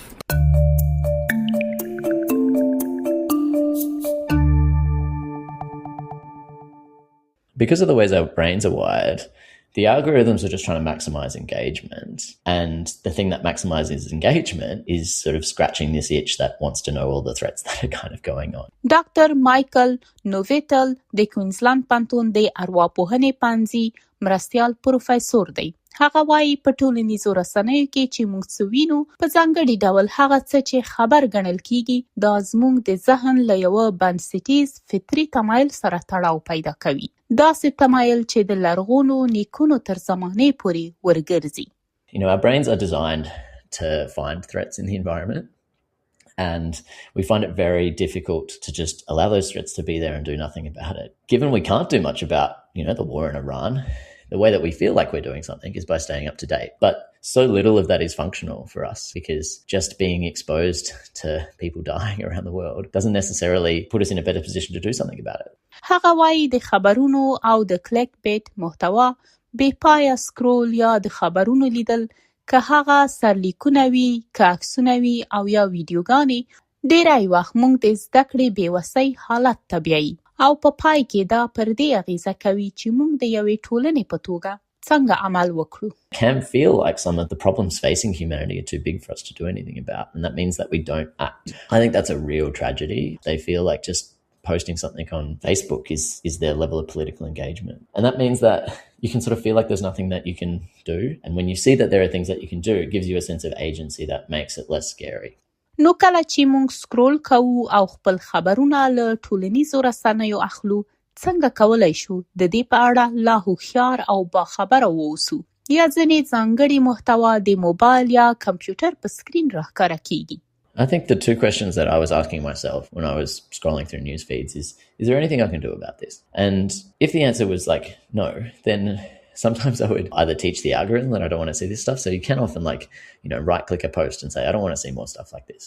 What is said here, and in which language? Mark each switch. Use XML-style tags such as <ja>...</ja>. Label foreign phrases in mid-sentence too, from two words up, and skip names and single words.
<en>Because of the ways our brains are wired, the algorithms are just trying to maximize engagement. And the thing that maximizes engagement is sort of scratching this itch that wants to know all the threats that are kind of going on.</en> <ps>ډاکټر مایکل نوویټل د کوینزلند پوهنتون د ارواپوهنې پوهنځي مرستیال پروفیسور دی هغه وایي په ټولنیزو رسنیو کې چې موږ څه وینو په ځانګړي ډول هغه څه چې خبر ګڼل کیږي دا زموږ د ذهن له یوه بنسټیز فطري تمایل سره تړاو پیدا کوي. داسې تمایل چې د لرغونو نیکونو تر زمانې پورې ورګرځي.</ps> <en>You know, our brains are designed to find threats in the environment, and we find it very difficult to just allow those threats to be there and do nothing about it. Given we can't do much about, you know, the war in Iran, the way that we feel like we're doing something is by staying up to date. But so little of that is functional for us, because just being exposed to people dying around the world doesn't necessarily put us in a better position to do something about it.</en> <ps>هغه وایي د خبرونو او د کلیک بیت محتوا بې پایه سکرول یا د خبرونو لیدل که هغه سرلیکونه وي که عکسونه وي او یا ویډیوګانې ډیری وخت موږ د زده کړې بېوسۍ حالت ته بیایي او په پای کې دا پر دې اغیزه کوي چې موږ د یوې ټولنې په توګه څنګه عمل وکړو.</ps> <en>Can feel like some of the problems facing humanity are too big for us to do anything about, and that means that we don't act. I think that's a real tragedy. They feel like just posting something on Facebook is their level of political engagement, and that means that you can sort of feel like there's nothing that you can do, and when you see that there are things that you can do, it gives you a sense of agency that makes it less scary.</en> <ps>نو کله چې موږ سکرول کوو او خپل خبرونه له ټولنیزو رسنیو اخلو څنګه کولی شو د دې په اړه لا هوښیار او باخبره واوسو یا ځینې ځانګړي محتوا د موبایل یا کمپیوټر په سکرین راښکاره کیږي.</ps> <en>I think the two questions that I was asking myself when I was scrolling through news feeds is there anything I can do about this? And if the answer was like no, then sometimes I would either teach the algorithm that I don't want to see this stuff. So you can often right click a post and say, I don't want to see more stuff like this.</en>